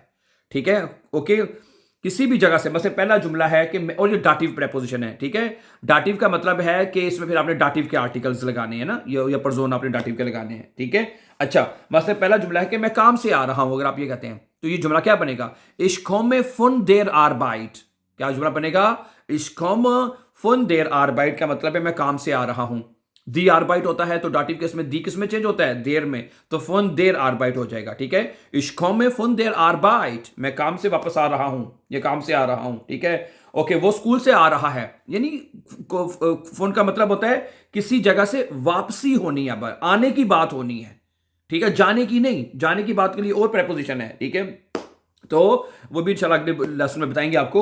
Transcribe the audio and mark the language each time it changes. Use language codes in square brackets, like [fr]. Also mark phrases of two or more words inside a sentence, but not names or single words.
[hi] ठीक है, ओके, किसी भी जगह से। मतलब पहला जुमला है कि और ये [en] dative preposition [hi] है। ठीक है, डाटिव का मतलब है कि इसमें फिर आपने डाटिव के आर्टिकल्स लगाने हैं ना, या प्रजोन आपने डाटिव के लगाने हैं। ठीक है, अच्छा, मतलब पहला जुमला है कि मैं काम से आ रहा हूं, अगर आप ये कहते हैं तो ये जुमला क्या बनेगा? [de] Ich komme von der Arbeit। [hi] क्या जुमला बनेगा? [de] Ich komme von der Arbeit [hi] का मतलब है मैं काम से आ रहा हूं। [de] die Arbeit [hi] होता है तो [en] dative case [hi] में दी किस में चेंज होता है? देर में, तो [de] von der Arbeit [hi] हो जाएगा। ठीक है, [de] Ich komme von der Arbeit, [hi] मैं काम से वापस आ रहा हूं, ये काम से आ रहा हूं। ठीक है, ओके, वो स्कूल से आ रहा है, यानी फोन का मतलब होता है किसी जगह से वापसी होनी है, आने की बात होनी है। ठीक है, जाने की नहीं, जाने की बात के लिए और प्रेपोजिशन है। ठीक है, तो वो भी इंशाल्लाह अगले लेसन में बताएंगे आपको।